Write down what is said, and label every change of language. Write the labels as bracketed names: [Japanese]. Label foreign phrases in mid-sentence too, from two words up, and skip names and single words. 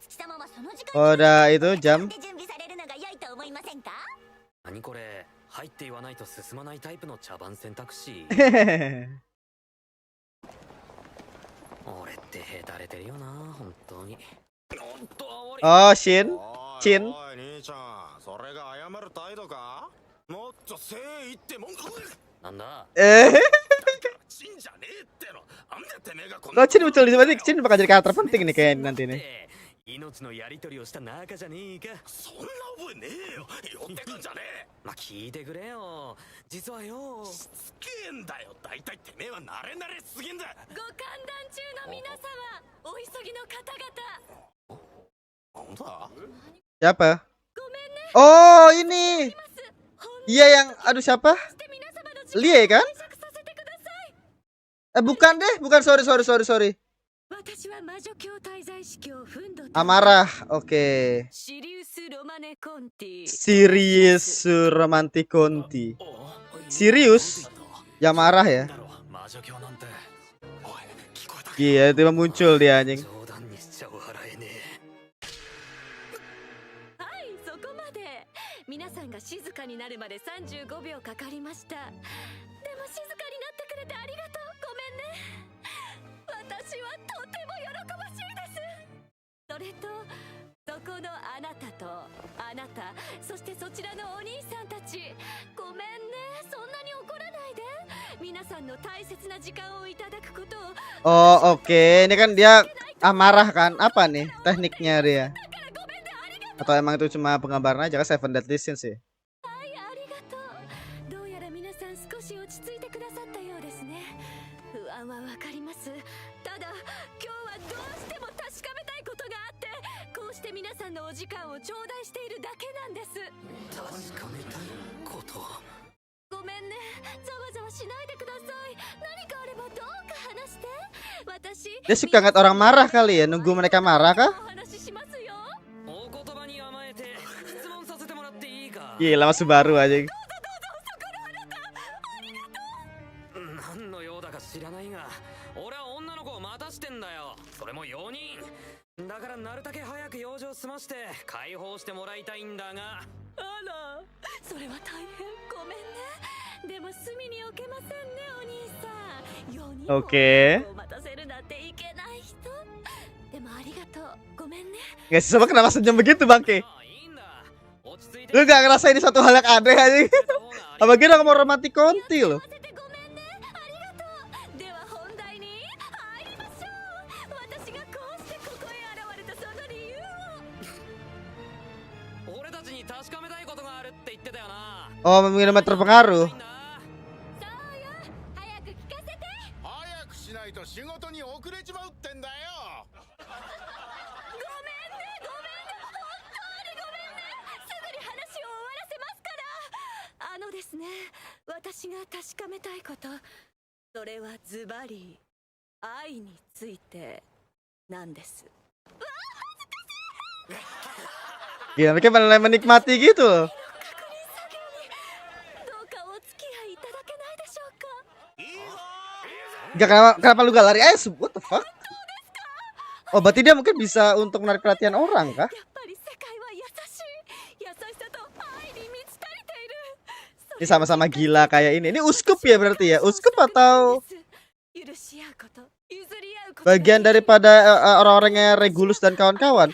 [Japanese] 夏希様はその時間 [Indonesian] Udah itu jam. [Japanese] 準備されるのが良いと思いませんか。何これ、入って言わないと進まないタイプの茶番選択肢。俺ってへたれてるよな、本当に。 [Indonesian] Oh, Shin. [Japanese] おい兄ちゃん、それが謝る態度か。もっと誠意ってもん。なんだ。チンじゃねえっての。あんだてめえがこん [Indonesian] Kok Chin muncul di sini? Chin bakal jadi karakter penting nih kayaknya nanti nih. [Japanese] 命のやり取りをした仲じゃねえか。そんな覚えねえよ。寄ってくんじゃねえ。まあ聞いてくれよ。実はよ。しつけえんだよ。だいたいてめえは慣れ慣れすぎんだ。ご歓談中の皆様、お急ぎの方々。なんだ [Indonesian] Siapa? Oh, ini. Iya yang aduh siapa? Lia kan? Bukan deh, bukan, sorry. Amarah, oke. Sirius Romantic Conti. Sirius? Ya marah ya. Iya, tiba muncul dia anjing. [Japanese] 皆さんが静かになるまで35秒かかりました。でも静かになってくれてありがとう。ごめんね。私はとても喜ばしいです。それとそこのあなたとあなた、そしてそちらのお兄さんたち、ごめんね。そんなに怒らないで。皆さんの大切な時間をいただくことを。 [Indonesian] Oh, oke. Ini kan dia amarah kan? Apa nih tekniknya dia? Atau emang itu cuma penggambaran aja kan Seven Deadly Sins sih? [Japanese] どうやら皆さん少し落ち着いてくださったようですね。不安はわかります。ただ今日はどうしても確かめたいことがあって、こうして皆さんのお時間を頂戴しているだけなんです。確かめたいこと。ごめんね。ざわざわしないでください。何かあればどうか話して。私 [Indonesian] Dia suka ngeliat orang marah kali ya, nunggu mereka marah kah? Gila, masih baru aja. [Japanese] 何の用だか知らないが、俺は女の子を待たしてんだよ。それも4人。だからなるだけ早く用事を済まして解放してもらいたいんだが。あら、それは大変ごめんね。でも隅に置けませんね、お兄さん。4人 [Indonesian] Oke. [Japanese] を待たせるなんていけない人。でもありがとう。ごめんね。 [Indonesian] Guys, coba kenapa senyum begitu Bangke? Lu gak ngerasain ini satu hal yang aneh aja. Apa kira kamu romantic Conti loh? Oh, memang terpengaruh. [Japanese] 早くしないと仕事に遅れちまうってんだよ。ですね、私が確かめたいこと、それはズバリ愛についてなんです。 [Indonesian] Gila, mereka benar-benar menikmati gitu loh. [Japanese] どうかお付き合いいただけないでしょうか。 [Indonesian] Gak, kenapa lu gak lari aja? [English] What the fuck? [Indonesian] Oh, berarti dia mungkin bisa untuk menarik perhatian orang kah? Ini sama-sama gila kayak ini. Ini uskup ya berarti ya? Uskup atau bagian daripada orang-orangnya Regulus dan kawan-kawan?